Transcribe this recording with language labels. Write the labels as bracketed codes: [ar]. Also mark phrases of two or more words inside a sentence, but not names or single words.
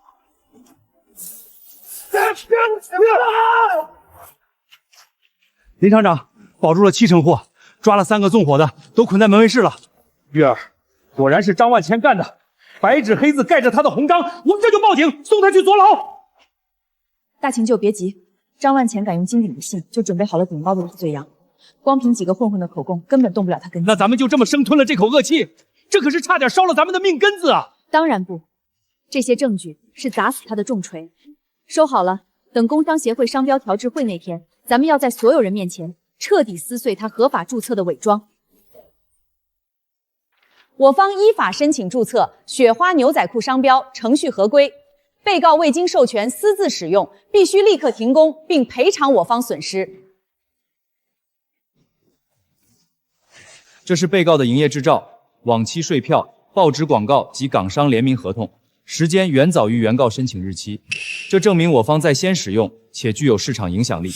[zh] 林廠長，保住了7成貨，抓了3個縱火的，都捆在門衛室了。月兒，果然是張萬乾幹的，白紙黑字蓋着他的紅章，我們這就報警，送他去坐牢。大秦舅別急，張萬乾敢用金鼎的信，就準備好了頂包的替罪羊。光憑幾個混混的口供，根本動不了他根基。那咱們就這麼生吞了這口惡氣？這可是差點燒了咱們的命根子啊！當然不，這些證據是砸死他的重錘。收好了，等工商協會商標調制會那天，咱們要在所有人面前徹底撕碎他合法注冊的偽裝。我方依法申請注冊雪花牛仔褲商標，程序合規。被告未經授權私自使用，必須立刻停工，並賠償我方損失。這是被告的營業執照、往期稅票、報紙廣告及港商聯名合同，時間遠早於原告申請日期，這證明我方在先使用且具有市場影響力。